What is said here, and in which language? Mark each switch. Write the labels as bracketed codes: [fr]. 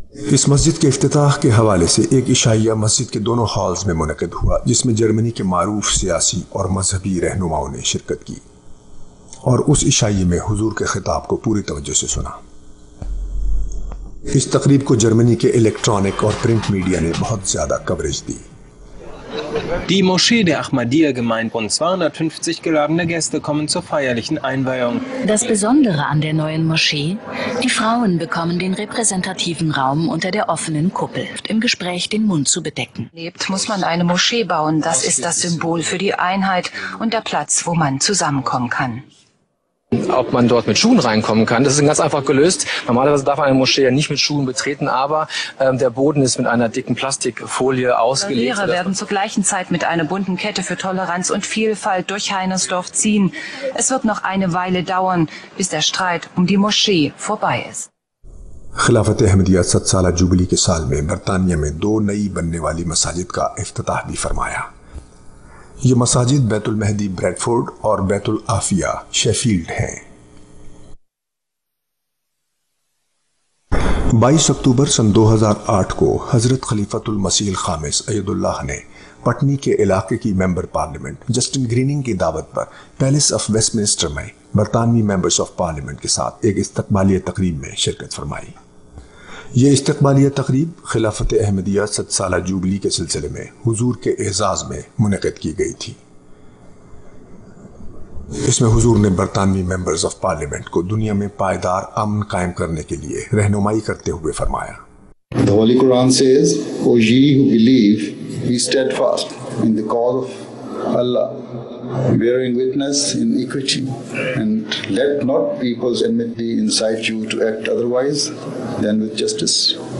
[ur] اس مسجد کے افتتاح کے حوالے سے ایک عشائیہ مسجد کے دونوں ہالز میں منعقد ہوا، جس میں جرمنی کے معروف سیاسی اور مذہبی رہنماؤں نے شرکت کی اور اس عشائیے میں حضور کے خطاب کو پوری توجہ سے سنا۔ اس تقریب کو جرمنی کے الیکٹرانک اور پرنٹ میڈیا نے بہت زیادہ coverage the. [de] Die Moschee der Ahmadiyya-Gemeinde und 250 geladene Gäste kommen zur feierlichen Einweihung. Das Besondere an der neuen Moschee: die Frauen bekommen den repräsentativen Raum unter der offenen Kuppel, im Gespräch den Mund zu bedecken. Muss man eine Moschee bauen, das ist das Symbol für die Einheit und der Platz, wo man zusammenkommen kann. Ob man dort mit Schuhen reinkommen kann, das ist ganz einfach gelöst. Normalerweise darf man eine Moschee ja nicht mit Schuhen betreten, aber der Boden ist mit einer dicken Plastikfolie ausgelegt. Lehrer werden zur gleichen Zeit mit einer bunten Kette für Toleranz und Vielfalt durch Heinersdorf ziehen. Es wird noch eine Weile dauern, bis der Streit um die Moschee vorbei ist. [ur] خلافت احمدیہ 7 سالہ jubilee کے سال میں برطانیہ میں 2 نئی بننے والی مساجد کا افتتاح بھی فرمایا۔ یہ مساجد بیت المہدی بریڈفورڈ اور بیت العافیہ شیفیلڈ ہیں۔ 22 اکتوبر سن 2008 کو حضرت خلیفۃ المسیح الخامس اید اللہ نے پٹنی کے علاقے کی ممبر پارلیمنٹ جسٹن گریننگ کی دعوت پر پیلس آف ویسٹ منسٹر میں برطانوی ممبرز آف پارلیمنٹ کے ساتھ ایک استقبالیہ تقریب میں شرکت فرمائی۔ یہ استقبالیہ تقریب خلافت احمدیہ 7 سالہ جوبلی کے سلسلے میں حضور کے اعزاز میں منعقد کی گئی تھی۔ اس میں حضور نے برطانوی ممبرز آف پارلیمنٹ کو دنیا میں پائیدار امن قائم کرنے کے لیے رہنمائی کرتے ہوئے فرمایا، [en] The Holy Quran says, O ye who believe, be steadfast in the cause of Allah, bearing witness in equity, and let not people's enmity incite you to act otherwise than with justice.